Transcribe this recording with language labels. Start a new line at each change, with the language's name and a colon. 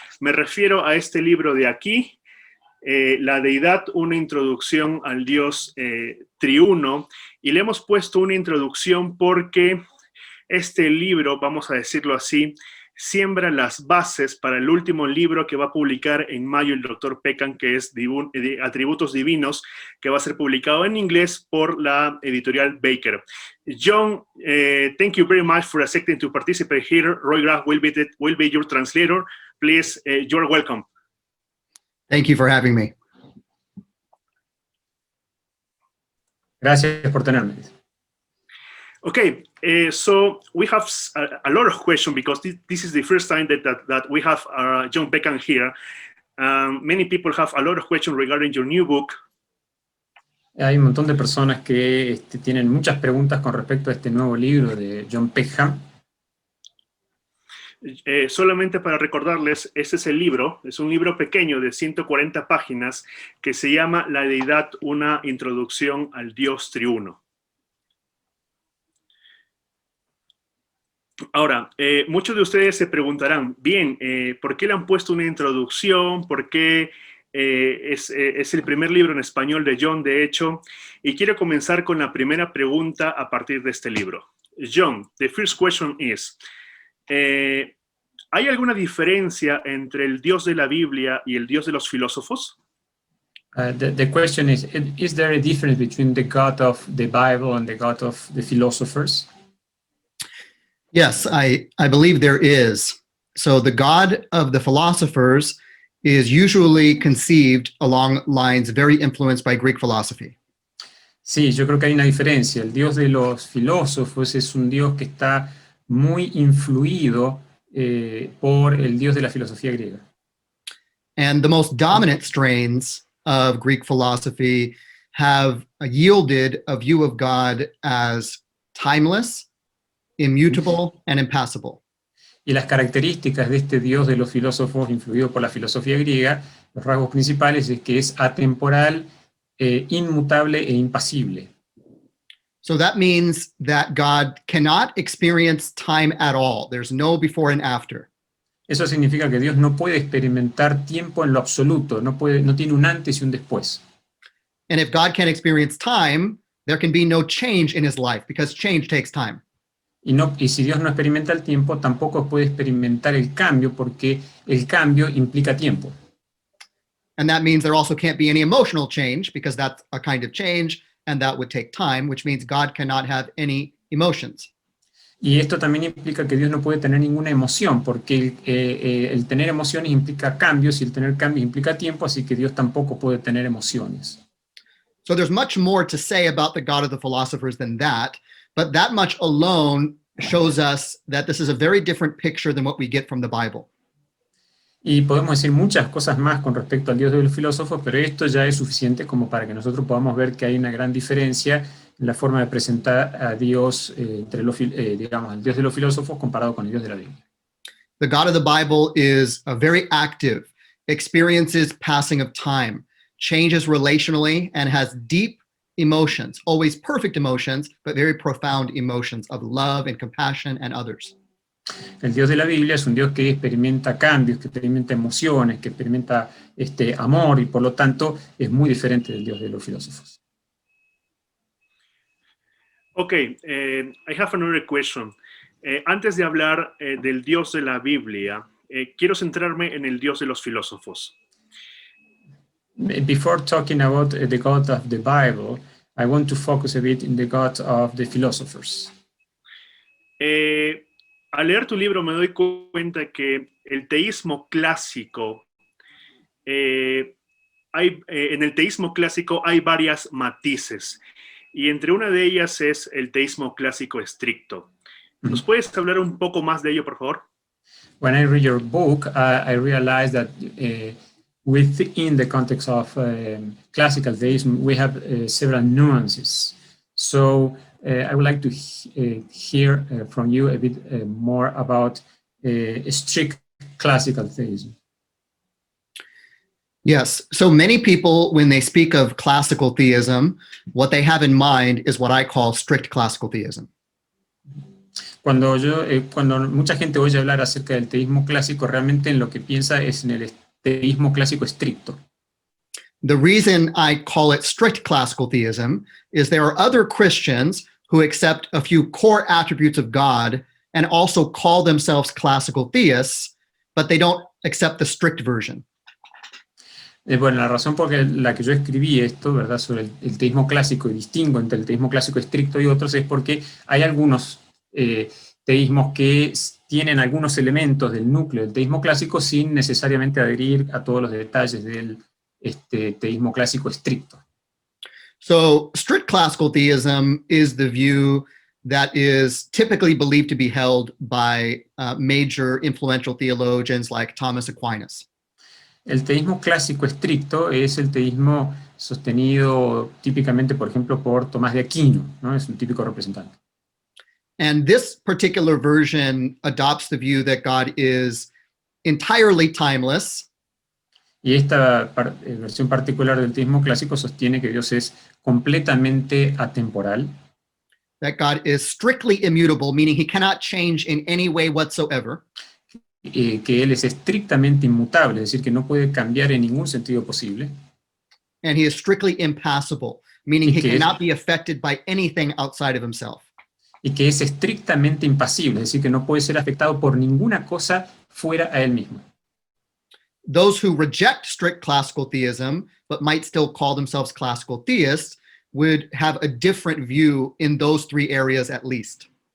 Spanish: Me refiero a este libro de aquí, La Deidad, una introducción al Dios triuno, y le hemos puesto una introducción porque este libro, vamos a decirlo así, siembra las bases para el último libro que va a publicar en mayo el doctor Peckham, que es Atributos Divinos, que va a ser publicado en inglés por la editorial Baker.
English: John, thank you very much for accepting to participate here. Roy Graf will be your translator. Please, you're welcome. Thank you for having me.
Spanish: Gracias por tenerme.
English: Okay, so we have a lot of questions because this is the first time that we have John Peckham here. Many people have a lot of questions regarding your new book.
Spanish: Hay un montón de personas que tienen muchas preguntas con respecto a este nuevo libro de John Peckham. Solamente para recordarles, este es el libro, es un libro pequeño de 140 páginas que se llama La Deidad, una introducción al Dios triuno. Ahora, muchos de ustedes se preguntarán, bien, ¿por qué le han puesto una introducción? ¿Por qué es el primer libro en español de John, de hecho? Y quiero comenzar con la primera pregunta a partir de este libro. John,
English: the first question is,
Spanish: ¿hay alguna diferencia entre el Dios de la Biblia y el Dios de los filósofos?
English: The question is there a difference between the God of the Bible and the God of the philosophers? Yes, I believe there is. So the God of the philosophers is usually conceived along lines very influenced by Greek philosophy.
Spanish: Sí, yo creo que hay una diferencia. El Dios de los filósofos es un Dios que está muy influido por el Dios de la filosofía griega.
English: And the most dominant strains of Greek philosophy have yielded a view of God as timeless, immutable, and impassible.
Spanish: Y las características de este Dios de los filósofos, influido por la filosofía griega, los rasgos principales es que es atemporal, inmutable e impasible.
English: So that means that God cannot experience time at all. There's no before and after.
Spanish: Eso significa que Dios no puede experimentar tiempo en lo absoluto, no tiene un antes y un después.
English: And if God can't experience time, there can be no change in his life because change takes time.
Spanish: Y si Dios no experimenta el tiempo, tampoco puede experimentar el cambio, porque el cambio implica tiempo.
English: And that means there also can't be any emotional change because that's a kind of change and that would take time, which means God cannot have any emotions.
Spanish: Y esto también implica que Dios no puede tener ninguna emoción, porque el tener emociones implica cambios y el tener cambios implica tiempo, así que Dios tampoco puede tener emociones.
English: So there's much more to say about the God of the philosophers than that, but that much alone shows us that this is a very different picture than what we get from the Bible.
Spanish: Y podemos decir muchas cosas más con respecto al Dios de los filósofos, pero esto ya es suficiente como para que nosotros podamos ver que hay una gran diferencia en la forma de presentar a Dios, digamos, al Dios de los filósofos comparado con el Dios de la Biblia.
English: The God of the Bible is very active, experiences passing of time, changes relationally, and has deep emotions, always perfect emotions, but very profound emotions of love and compassion and others.
Spanish: El Dios de la Biblia es un Dios que experimenta cambios, que experimenta emociones, que experimenta amor, y por lo tanto es muy diferente del Dios de los filósofos.
English: Okay, I have another question.
Spanish: Antes de hablar del Dios de la Biblia, quiero centrarme en el Dios de los filósofos.
English: Before talking about the God of the Bible, I want to focus a bit in the God of the philosophers.
Spanish: Al leer tu libro me doy cuenta que el teísmo clásico, en el teísmo clásico hay varias matices, y entre una de ellas es el teísmo clásico estricto. ¿Nos puedes hablar un poco más de ello, por favor?
English: When I read your book, I realized that within the context of classical theism, we have several nuances. So I would like to hear from you a bit more about strict classical theism. Yes. So many people, when they speak of classical theism, what they have in mind is what I call strict classical theism.
Spanish: Cuando mucha gente oye hablar acerca del teísmo clásico, realmente en lo que piensa es en el teísmo clásico estricto.
English: The reason I call it strict classical theism is there are other Christians who accept a few core attributes of God and also call themselves classical theists, but they don't accept the strict version.
Spanish: Bueno, la razón por la que yo escribí esto, ¿verdad?, sobre el teísmo clásico y distingo entre el teísmo clásico estricto y otros, es porque hay algunos teísmos que tienen algunos elementos del núcleo del teísmo clásico sin necesariamente adherir a todos los detalles del teísmo clásico estricto.
English: So strict classical theism is the view that is typically believed to be held by major influential theologians like Thomas Aquinas.
Spanish: El teísmo clásico estricto es el teísmo sostenido típicamente, por ejemplo, por Tomás de Aquino, ¿no? Es un típico representante.
English: And this particular version adopts the view that God is entirely timeless.
Spanish: Y esta versión particular del teísmo clásico sostiene que Dios es completamente atemporal.
English: That God is strictly immutable, meaning he cannot change in any way whatsoever.
Spanish: Que Él es estrictamente inmutable, es decir, que no puede cambiar en ningún sentido posible.
English: And he is strictly impassible, meaning he
Spanish: que
English: cannot be affected by anything outside of himself.
Spanish: Y que es estrictamente impasible, es decir, que no puede ser afectado por ninguna cosa fuera a Él mismo.
English: Those who reject strict classical theism, but might still call themselves classical theists, would have a different view in those three areas at least.